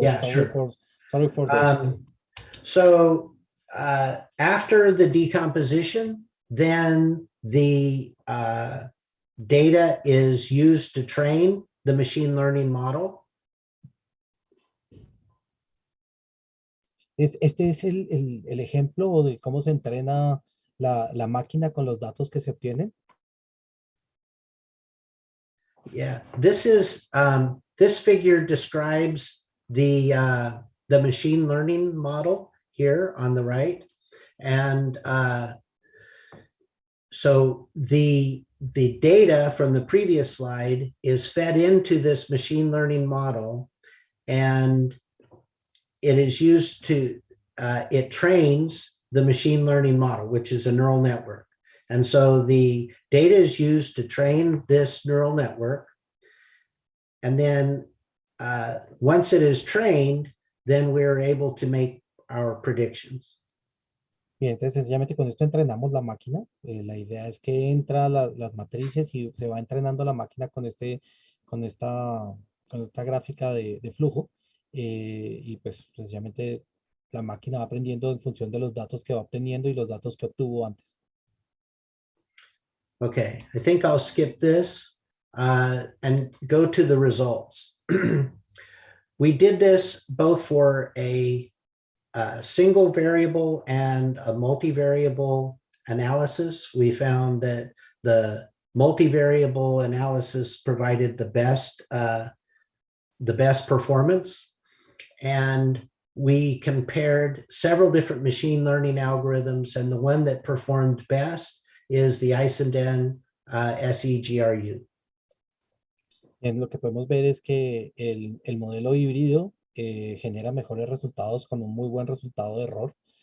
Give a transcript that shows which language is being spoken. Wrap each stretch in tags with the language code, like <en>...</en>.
<en>Yeah, sure. Sorry for that. So after the decomposition, then the data is used to train the machine learning model.</en> <es>Este es el ejemplo de cómo se entrena la máquina con los datos que se obtienen.</es> <en>Yeah, this is this figure describes the machine learning model here on the right, and so the data from the previous slide is fed into this machine learning model, and it is used to it trains the machine learning model, which is a neural network. And so the data is used to train this neural network. And then once it is trained, then we're able to make our predictions.</en> <es>Bien, entonces sencillamente con esto entrenamos la máquina. La idea es que entra las matrices y se va entrenando la máquina con con esta, con esta gráfica de flujo. Y pues sencillamente la máquina va aprendiendo en función de los datos que va obteniendo y los datos que obtuvo antes.</es> <en>Okay, I think I'll skip this and go to the results. We did this both for a single variable and a multivariable analysis. We found that the multivariable analysis provided the best performance, and we compared several different machine learning algorithms, and the one that performed best is the ISMDN SEGRU.</en> <es>Lo que podemos ver es que el modelo híbrido genera mejores resultados con un muy buen resultado de error.</es>